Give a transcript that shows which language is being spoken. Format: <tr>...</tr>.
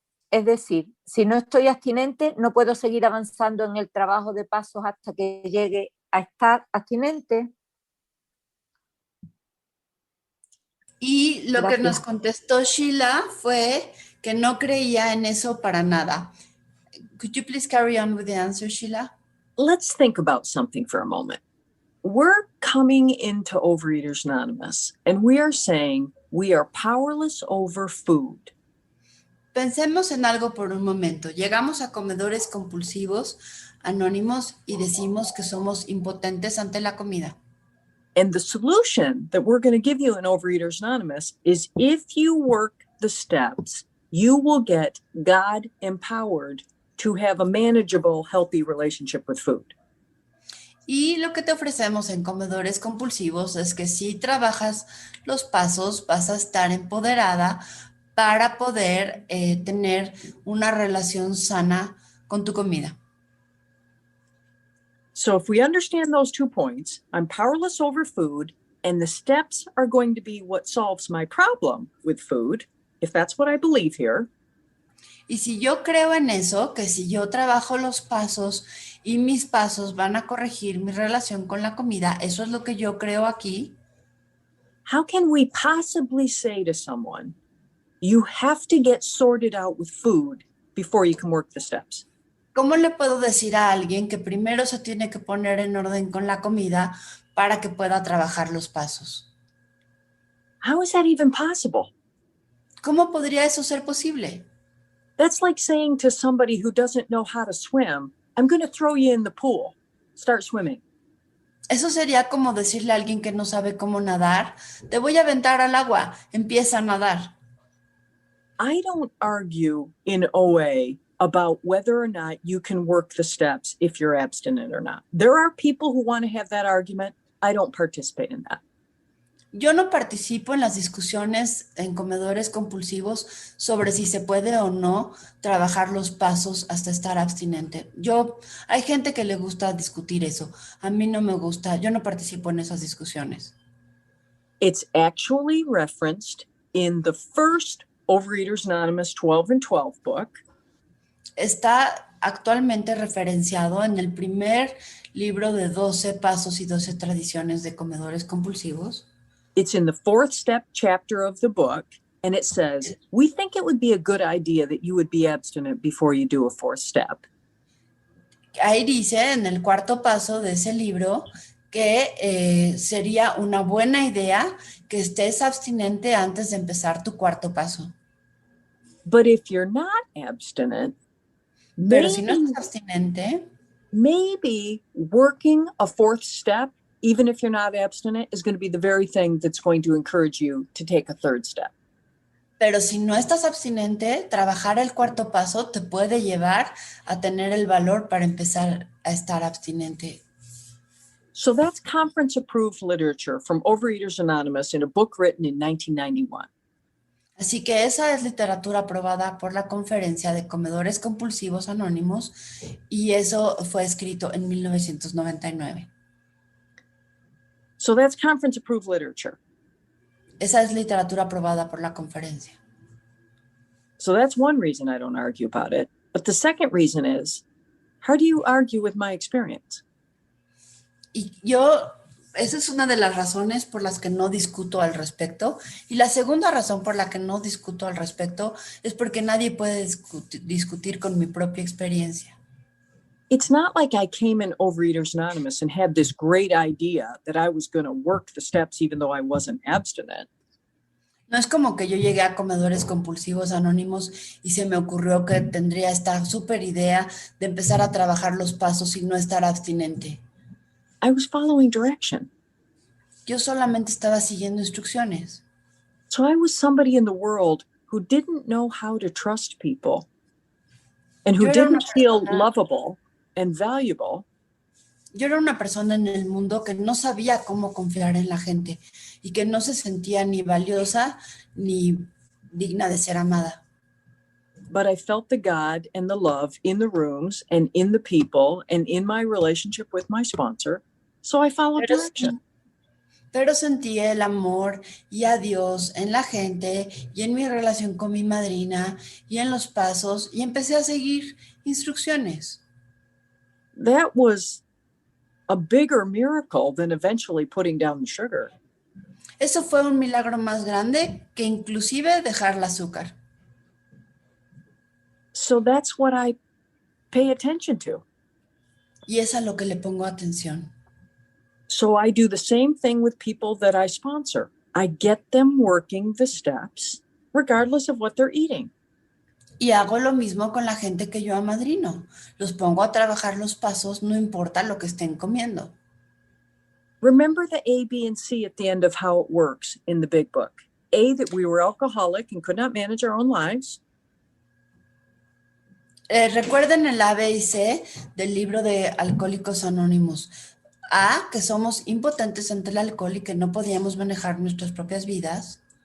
<es>Es decir, si no estoy abstinente, no puedo seguir avanzando en el trabajo de pasos hasta que llegue a estar abstinente. Y lo que nos contestó Sheila fue que no creía en eso para nada.</es> <en>Could you please carry on with the answer, Sheila? Let's think about something for a moment. We're coming into Overeaters Anonymous, and we are saying we are powerless over food.</en> <es>Pensemos en algo por un momento. Llegamos a comedores compulsivos anónimos y decimos que somos impotentes ante la comida.</es> <en>And the solution that we're going to give you in Overeaters Anonymous is if you work the steps, you will get God empowered to have a manageable, healthy relationship with food.</en> <es>Y lo que te ofrecemos en comedores compulsivos es que si trabajas los pasos, vas a estar empoderada para poder tener una relación sana con tu comida.</es> <en>So if we understand those 2 points, I'm powerless over food, and the steps are going to be what solves my problem with food, if that's what I believe here.</en> <es>Y si yo creo en eso, que si yo trabajo los pasos y mis pasos van a corregir mi relación con la comida, eso es lo que yo creo aquí.</es> <en>How can we possibly say to someone, you have to get sorted out with food before you can work the steps?</en> <es>¿Cómo le puedo decir a alguien que primero se tiene que poner en orden con la comida para que pueda trabajar los pasos?</es> <en>How is that even possible?</en> <es>¿Cómo podría eso ser posible?</es> <en>That's like saying to somebody who doesn't know how to swim, I'm going to throw you in the pool. Start swimming.</en> <es>Eso sería como decirle a alguien que no sabe cómo nadar, te voy a aventar al agua, empieza a nadar.</es> <en>I don't argue in OA about whether or not you can work the steps if you're abstinent or not. There are people who want to have that argument. I don't participate in that.</en> <es>Yo no participo en las discusiones en comedores compulsivos sobre si se puede o no trabajar los pasos hasta estar abstinente. Hay gente que le gusta discutir eso. A mí no me gusta. Yo no participo en esas discusiones.</es> <en>It's actually referenced in the first Overeaters Anonymous 12 and 12 book.</en> <es>Está actualmente referenciado en el primer libro de 12 pasos y 12 tradiciones de comedores compulsivos.</es> <en>It's in the fourth step chapter of the book, and it says, we think it would be a good idea that you would be abstinent before you do a fourth step.</en> <es>Ahí dice en el cuarto paso de ese libro que sería una buena idea que estés abstinente antes de empezar tu cuarto paso.</es> <en>But if you're not abstinent,</en> <es>Pero si no estás abstinente,</es> <en>maybe working a fourth step, even if you're not abstinent, is going to be the very thing that's going to encourage you to take a third step.</en> <es>pero si no estás abstinente, trabajar el cuarto paso te puede llevar a tener el valor para empezar a estar abstinente.</es> <en>So that's conference-approved literature from Overeaters Anonymous in a book written in 1991.</en> <es>Así que esa es literatura aprobada por la Conferencia de Comedores Compulsivos Anónimos y eso fue escrito en 1999.</es> <en>So that's conference-approved literature.</en> <es>Esa es literatura aprobada por la conferencia.</es> <en>So that's one reason I don't argue about it. But the second reason is, how do you argue with my experience?</en> <es>Y esa es una de las razones por las que no discuto al respecto. Y la segunda razón por la que no discuto al respecto es porque nadie puede discutir con mi propia experiencia.</es> <en>It's not like I came in Overeaters Anonymous and had this great idea that I was going to work the steps even though I wasn't abstinent.</en> <es>No es como que yo llegué a Comedores Compulsivos Anónimos y se me ocurrió que tendría esta súper idea de empezar a trabajar los pasos y no estar abstinente.</es> <en>I was following direction.</en> <es>Yo solamente estaba siguiendo instrucciones.</es> <en>So I was somebody in the world who didn't know how to trust people and who didn't feel lovable and valuable.</en> <es>Yo era una persona en el mundo que no sabía cómo confiar en la gente y que no se sentía ni valiosa ni digna de ser amada.</es> <en>But I felt the God and the love in the rooms and in the people and in my relationship with my sponsor. So I followed direction.</en> <es>Pero sentí el amor y a Dios en la gente y en mi relación con mi madrina y en los pasos y empecé a seguir instrucciones.</es> <en>That was a bigger miracle than eventually putting down the sugar.</en> <es>Eso fue un milagro más grande que inclusive dejar el azúcar.</es> <en>So that's what I pay attention to.</en> <es>Y es a lo que le pongo atención.</es> <en>So I do the same thing with people that I sponsor. I get them working the steps regardless of what they're eating.</en> <es>Y hago lo mismo con la gente que yo amadrino. Los pongo a trabajar los pasos, no importa lo que estén comiendo.</es> <en>Remember the A, B, and C at the end of how it works in the big book. A, that we were alcoholic and could not manage our own lives.</en> <es>Recuerden el A, B y C del libro de Alcohólicos Anónimos. A, que somos impotentes ante el alcohol y que no podíamos manejar nuestras propias vidas.</es>